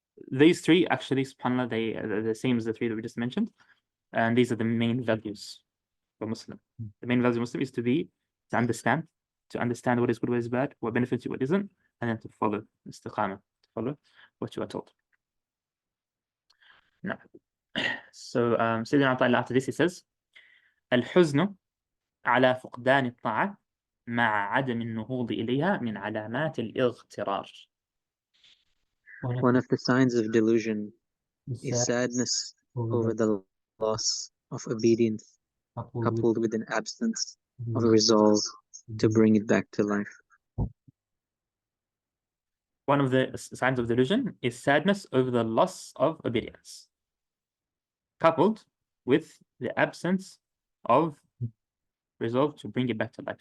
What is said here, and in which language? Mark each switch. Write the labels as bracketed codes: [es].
[en] These 3 actually, SubhanAllah, they are the same as the 3 that we just mentioned. And these are the main values for Muslim. The main values of Muslim is to understand to understand what is good, what is bad, what benefits you, what isn't, and then to follow istiqamah, to follow what you are told. Now, so Sayyidina ʿAṭā, after this, he says, [ar] الحزن على فقدان الطاعة مع عدم النهوض إليها من علامات الاغترار. [en] One of the signs of delusion is sadness over the loss of obedience, coupled with an absence of a resolve to bring it back to life. One of the signs of delusion is sadness over the loss of obedience, coupled with the absence of resolve to bring it back to life.